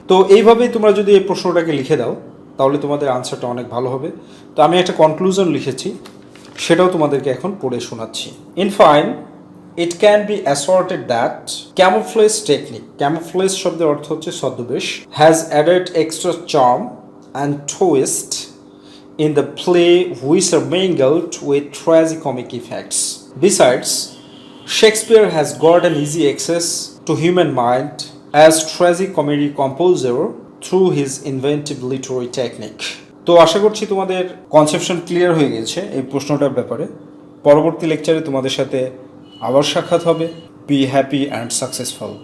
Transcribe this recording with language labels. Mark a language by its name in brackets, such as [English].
[Bangla] তো এইভাবেই তোমরা যদি এই প্রশ্নটাকে লিখে দাও তাহলে তোমাদের আনসারটা অনেক ভালো হবে। তো আমি একটা কনক্লুশন লিখেছি, সেটাও তোমাদেরকে এখন পড়ে শোনাচ্ছি। [English] in fine, it can be asserted that camouflage technique, [Bangla] camouflage শব্দের অর্থ হচ্ছে ছদ্মবেশ, [English] Has added extra charm and twist in the play which are mingled with tragicomic effects. Besides, Shakespeare has got an easy access to human mind as tragicomedy composer through his inventive literary technique. [Bangla] তো আশা করছি তোমাদের conception clear হয়ে গেছে এই প্রশ্নটার ব্যাপারে। পরবর্তী লেকচারে তোমাদের সাথে আবার সাক্ষাৎ হবে। [English] Be happy and successful.